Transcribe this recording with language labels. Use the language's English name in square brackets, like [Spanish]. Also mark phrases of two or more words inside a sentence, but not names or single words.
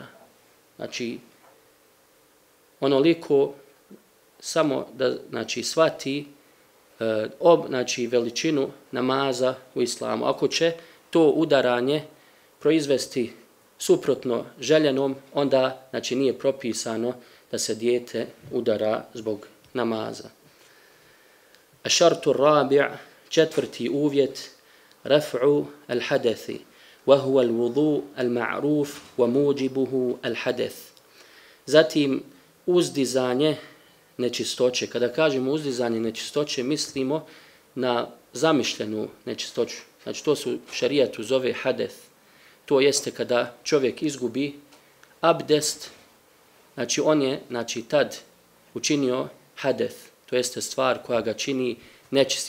[Bosnian] Znači, onoliko samo da, znači, shvati znači, veličinu namaza u islamu. Ako će to udaranje proizvesti suprotno željenom, onda, znači, nije propisano da se dijete udara zbog namaza. [Arabic] الشرط الرابع', 4. [Bosnian] uvjet, [Arabic] رفع الحدث وهو الوضوء المعروف وموجبه الحدث. [Bosnian] Zatim, uzdizanje nečistoće. Kada kažemo uzdizanje nečistoće, mislimo na zamišljenu nečistoću. Znači, to su šerijatu zove hadeth. To jeste kada čovjek izgubi abdest, znači on je, znači, tad učinio hadeth, to jeste stvar koja ga čini nečistim.